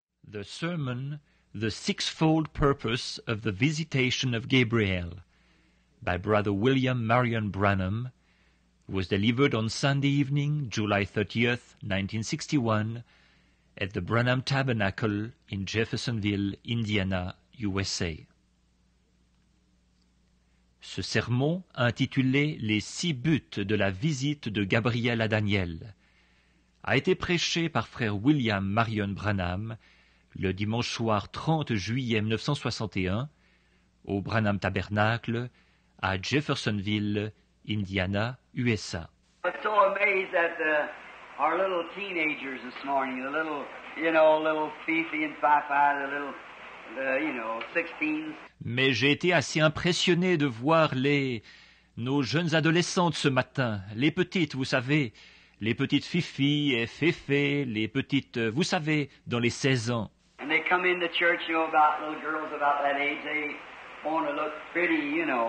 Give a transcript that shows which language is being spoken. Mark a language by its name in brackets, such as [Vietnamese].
[English] The sermon, The Sixfold Purpose of the Visitation of Gabriel, by Brother William Marion Branham, was delivered on Sunday evening, July 30th, 1961, at the Branham Tabernacle in Jeffersonville, Indiana, USA. [French] Ce sermon, intitulé « Les 6 buts de la visite de Gabriel à Daniel », a été prêché par frère William Marion Branham le dimanche soir 30 juillet 1961 au Branham Tabernacle à Jeffersonville, Indiana, USA. [English] I'm so amazed at our little teenagers this morning, the little Fifi and Fifi, the little 16s. [French] Mais j'ai été assez impressionné de voir nos jeunes adolescentes ce matin, les petites, vous savez, les petites Fifi et Féfé, les petites, vous savez, dans les 16 ans. [English] And they come into church, about little girls about that age, they want to look pretty,